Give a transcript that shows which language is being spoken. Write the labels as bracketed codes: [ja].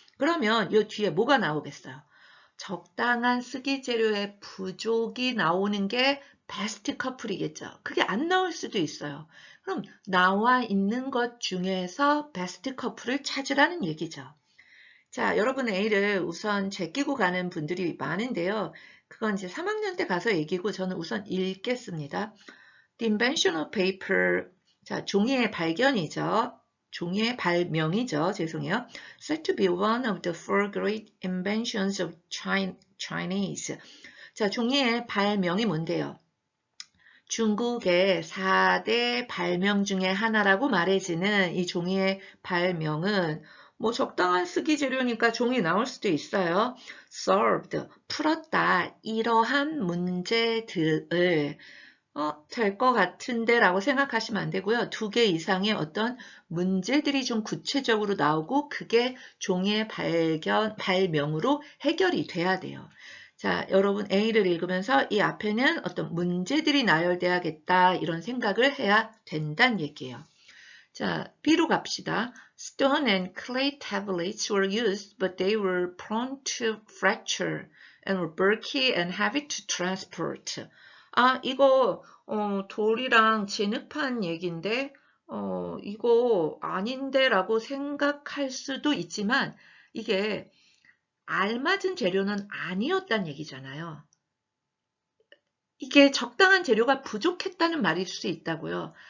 [ko] 그러면 이 뒤에 뭐가 나오겠어요? 적당한 쓰기 재료의 부족이 나오는 게 베스트 커플이겠죠. 그게 안 나올 수도 있어요. 그럼 나와 있는 것 중에서 베스트 커플을 찾으라는 얘기죠. 자, 여러분 A를 우선 제끼고 가는 분들이 많은데요. 그건 이제 3학년 때 가서 얘기고 저는 우선 읽겠습니다. [en] The invention of paper, [ko] 자, 종이의 발견이죠. 종이의 발명이죠. 죄송해요. [en] Said to be one of the four great inventions of Chinese. [ko] 자, 종이의 발명이 뭔데요? 중국의 4대 발명 중에 하나라고 말해지는 이 종이의 발명은 뭐 적당한 쓰기 재료니까 종이 나올 수도 있어요. solved, 풀었다. 이러한 문제들을 될 것 같은데 라고 생각하시면 안 되고요. 2개 이상의 어떤 문제들이 좀 구체적으로 나오고 그게 종이의 발명으로 해결이 돼야 돼요. 자, 여러분 A를 읽으면서 이 앞에는 어떤 문제들이 나열돼야겠다 이런 생각을 해야 된다는 얘기예요. 자, B로 갑시다. [en] Stone and clay tablets were used, but they were prone to fracture and were bulky and heavy to transport. [ko] 아, 이거 돌이랑 진흙판 얘기인데 이거 아닌데 라고 생각할 수도 있지만 이게 알맞은 재료는 아니었다는 얘기잖아요. 이게 적당한 재료가 부족했다는 말일 수 있다고요.